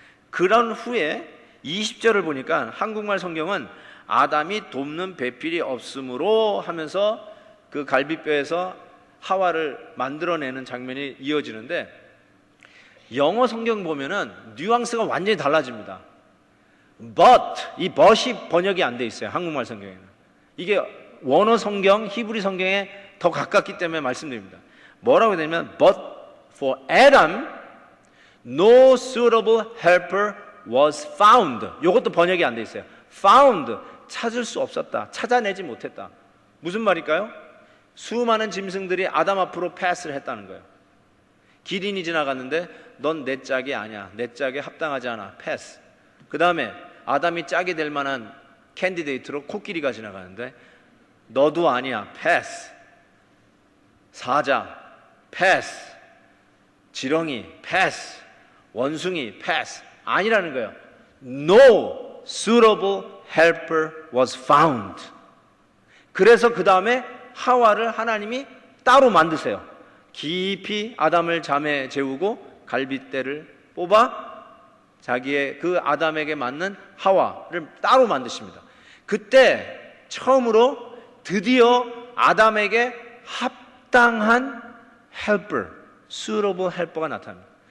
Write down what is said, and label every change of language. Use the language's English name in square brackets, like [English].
[Korean] 그런 후에 20절을 보니까 한국말 성경은 아담이 돕는 배필이 없으므로 하면서 그 갈비뼈에서 하와를 만들어내는 장면이 이어지는데, 영어 성경 보면은 뉘앙스가 완전히 달라집니다. But, 이 but이 번역이 안 돼 있어요. 한국말 성경에는. 이게 원어 성경, 히브리 성경에 더 가깝기 때문에 말씀드립니다. 뭐라고 되냐면 [English] But for Adam no suitable helper was found. [Korean] 이것도 번역이 안 돼 있어요. Found, 찾을 수 없었다, 찾아내지 못했다. 무슨 말일까요? 수많은 짐승들이 아담 앞으로 패스를 했다는 거예요. 기린이 지나갔는데 넌 내 짝이 아니야, 내 짝에 합당하지 않아, 패스. 그 다음에 아담이 짝이 될 만한 캔디데이트로 코끼리가 지나가는데 너도 아니야, 패스. 사자, 패스. 지렁이, 패스. 원숭이, 패스. 아니라는 거예요. [English] No suitable helper was found. [Korean] 그래서 그 다음에 하와를 하나님이 따로 만드세요. 깊이 아담을 잠에 재우고 갈빗대를 뽑아 자기의 그 아담에게 맞는 하와를 따로 만드십니다. 그때 처음으로 드디어 아담에게 합당한 helper, [English] suitable helper [Korean] 가 나타납니다.